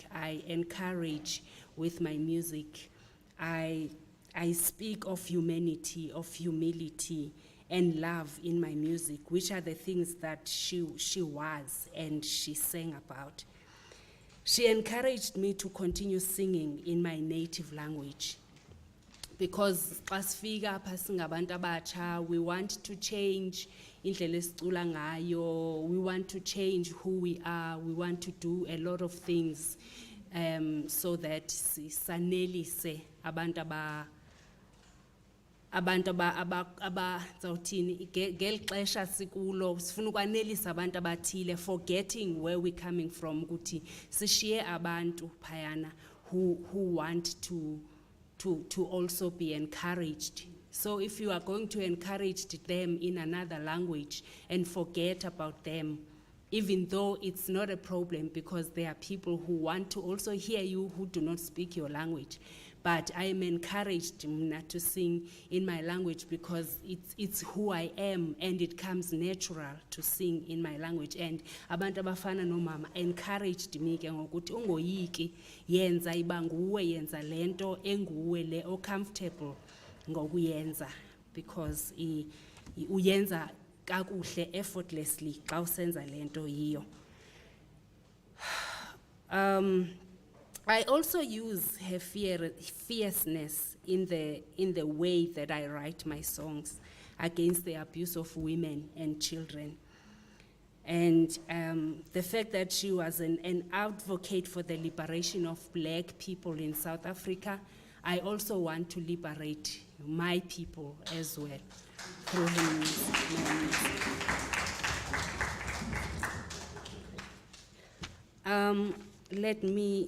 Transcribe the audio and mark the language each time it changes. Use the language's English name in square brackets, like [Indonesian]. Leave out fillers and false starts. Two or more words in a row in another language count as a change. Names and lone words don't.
[English] I encourage with my music. I speak of humanity, of humility, and love in my music, which are the things that she was and she sang about. She encouraged me to continue singing in my native language, because [Xhosa] pasifika apha singabantu abatsha, [English] we want to change [Xhosa] indlela esicula ngayo, [English] we want to change who we are, we want to do a lot of things so that [Xhosa] sanelise abantu zawuthini ngeli xesha sikulo sifuna ukwanelisa abantu abathile, [English] forgetting where we're coming from, [Xhosa] ukuthi sishiye abantu phayana [English] who want to also be encouraged. So if you are going to encourage them in another language and forget about them, even though it's not a problem, because there are people who want to also hear you who do not speak your language. But I am encouraged to sing in my language because it's who I am, and it comes natural to sing in my language. [Xhosa] And abantu abafana no mama [English] encouraged me [Xhosa] ke ngokuthi ungoyiki, yenza iba nguwe, yenza lento enguwe le o comfortable ngokuyenza, because uyenza kakuhle effortlessly xa usenza lento yiyo. [English] I also use her fierceness in the way that I write my songs against the abuse of women and children. And the fact that she was an advocate for the liberation of black people in South Africa, I also want to liberate my people as well through her music.